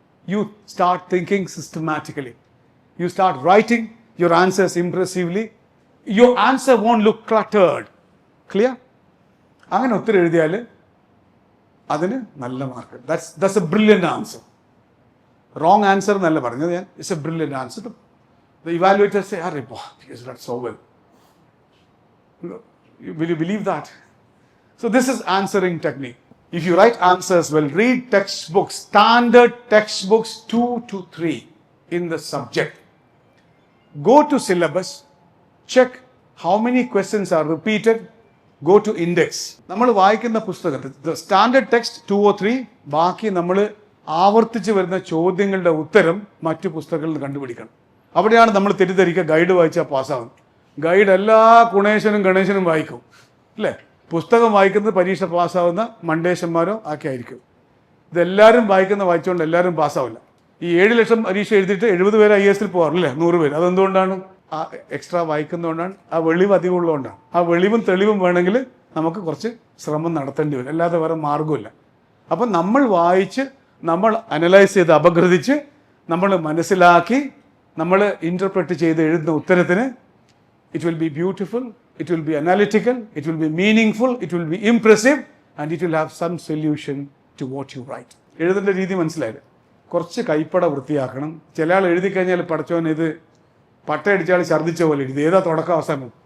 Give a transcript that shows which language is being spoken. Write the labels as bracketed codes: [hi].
[en] You start thinking systematically. You start writing your answers impressively. Your answer won't look cluttered. Clear? [ml] അങ്ങനെ ഉത്തരം എഴുതിയാൽ അതിന് നല്ല mark. [en] That's a brilliant answer. Wrong answer [ml] എന്നല്ല പറഞ്ഞത് ഞാൻ. [en] It's a brilliant answer. The evaluators say, "Arre, boy, he has done so well." Will you believe that? So this is answering technique. If you write answers well, read textbooks, standard textbooks 2 to 3 in the subject. Go to syllabus, check how many questions are repeated, go to index. [ml] നമ്മൾ വായിക്കുന്ന പുസ്തകത്തിൽ [en] the standard text 2 or 3, [ml] ബാക്കി നമ്മൾ ആവർത്തിച്ച് വരുന്ന ചോദ്യങ്ങളുടെ ഉത്തരം മറ്റു പുസ്തകങ്ങളിൽ നിന്ന് കണ്ടുപിടിക്കണം. അവിടെയാണ് നമ്മൾ തെറ്റിദ്ധരിക്കുക ഗൈഡ് വായിച്ചാൽ പാസ്സാവും. ഗൈഡ് എല്ലാ ഗുണേശനും ഗണേശനും വായിക്കും അല്ലേ? പുസ്തകം വായിക്കുന്നത് പരീക്ഷ പാസ്സാവുന്ന മണ്ടേശന്മാരോ ഒക്കെ ആയിരിക്കും. ഇതെല്ലാവരും വായിച്ചുകൊണ്ട് എല്ലാവരും പാസ്സാവില്ല. ഈ 7 ലക്ഷം പരീക്ഷ എഴുതിയിട്ട് 70 പേര് IAS പോകാറില്ലേ, 100 പേര്. അതെന്തുകൊണ്ടാണ്? ആ എക്സ്ട്രാ വായിക്കുന്നതുകൊണ്ടാണ്, ആ വെളിവ് അധികം ഉള്ളതുകൊണ്ടാണ്. ആ വെളിവും തെളിവും വേണമെങ്കിൽ നമുക്ക് കുറച്ച് ശ്രമം നടത്തേണ്ടി വരും, അല്ലാതെ വേറെ മാർഗ്ഗമില്ല. അപ്പം നമ്മൾ വായിച്ച്, നമ്മൾ അനലൈസ് ചെയ്ത്, അപഗ്രഥിച്ച്, നമ്മൾ മനസ്സിലാക്കി, നമ്മൾ ഇൻ്റർപ്രറ്റ് ചെയ്ത് എഴുതുന്ന ഉത്തരത്തിന് [en] it will be beautiful, it will be analytical, it will be meaningful, it will be impressive, and it will have some solution to what you write. [ml] എഴുതേണ്ട രീതി മനസ്സിലായില്ലേ? കുറച്ച് കൈപ്പട വൃത്തിയാക്കണം. ചില ആൾ എഴുതി കഴിഞ്ഞാൽ പഠിച്ചവൻ ഇത് പട്ടയടിച്ചാൽ ഛർദ്ദിച്ച പോലെ എഴുതി, ഏതാ തുടക്കം അവസാനം.